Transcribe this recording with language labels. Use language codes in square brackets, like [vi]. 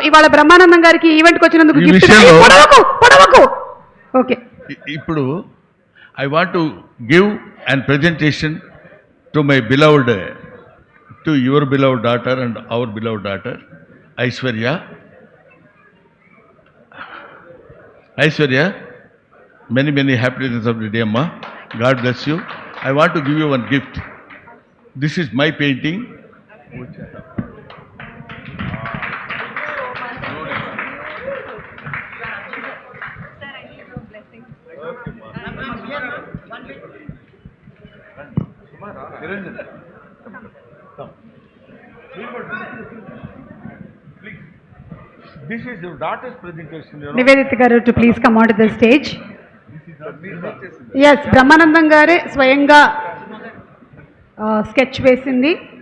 [te] ఇవాళ బ్రహ్మానందం గారికి ఈవెంట్కి వచ్చినందుకు పడవకు. [en] okay, [te] ఇప్పుడు [en] I want to give and presentation to my beloved, to your beloved daughter and our beloved daughter Aishwarya. Aishwarya, many happy returns of the day, Amma. God bless you. I want to give you one gift. This is my painting. This is your daughter's presentation. Nivedita garu to please come onto the stage. [te] Yes, Brahmanandam గారే స్వయంగా sketch వేసింది.